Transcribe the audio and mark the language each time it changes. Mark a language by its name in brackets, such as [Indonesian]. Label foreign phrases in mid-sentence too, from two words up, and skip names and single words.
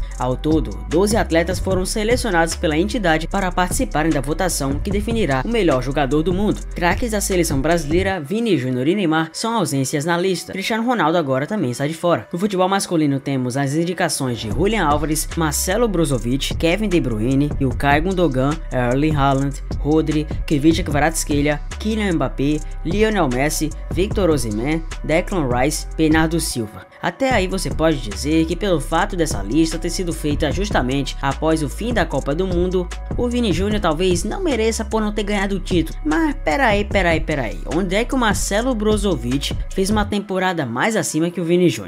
[Portuguese] Ao todo, 12 atletas foram selecionados pela entidade para participarem da votação que definirá o melhor jogador do mundo. Craques da seleção brasileira, Vini Júnior e Neymar são ausências na lista. Cristiano Ronaldo agora também está de fora. No futebol masculino temos as indicações de Julian Álvares, Marcelo Brozovic, Kevin De Bruyne, Ilkay Gundogan, Erling Haaland, Rodri, Kvicha Kvaratskhelia, Kylian Mbappé, Lionel Messi, Victor Osimhen, Declan Rice, Bernardo Silva. Até aí você pode dizer que pelo fato dessa lista ter sido feita justamente após o fim da Copa do Mundo, o Vini Júnior talvez não mereça por não ter ganhado o título. Mas peraí, onde é que o Marcelo Brozovic fez uma temporada mais acima que o Vini Júnior?